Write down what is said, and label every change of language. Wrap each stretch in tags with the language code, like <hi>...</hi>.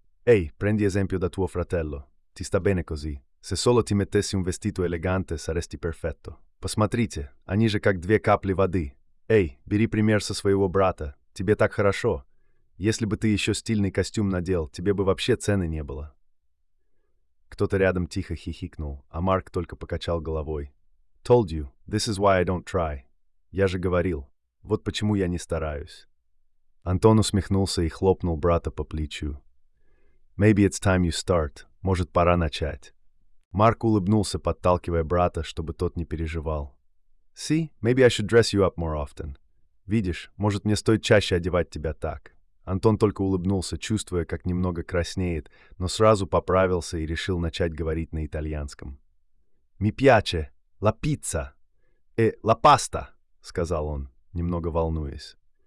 <it>Ehi, prendi esempio da tuo fratello. Ti sta bene così. Se solo ti mettessi un vestito elegante, saresti perfetto».</it> <ru>«Посмотрите, они же как 2 капли воды. Ehi, бери пример со своего брата. Тебе так хорошо. Если бы ты еще стильный костюм надел, тебе бы вообще цены не было. Кто-то рядом тихо хихикнул, а Марк только покачал головой.</ru> <en>Told you, this is why I don't try.</en> <ru>Я же говорил, вот почему я не стараюсь. Антон усмехнулся и хлопнул брата по плечу.</ru> <en>Maybe it's time you start.</en> <ru>Может, пора начать. Марк улыбнулся, подталкивая брата, чтобы тот не переживал.</ru> <en>See, maybe I should dress you up more often.</en> <ru>Видишь, может, мне стоит чаще одевать тебя так. Антон только улыбнулся, чувствуя, как немного краснеет, но сразу поправился и решил начать говорить на итальянском.</ru> <it>Mi piace la pizza e la pasta,</it> <ru>сказал он, немного волнуясь.</ru>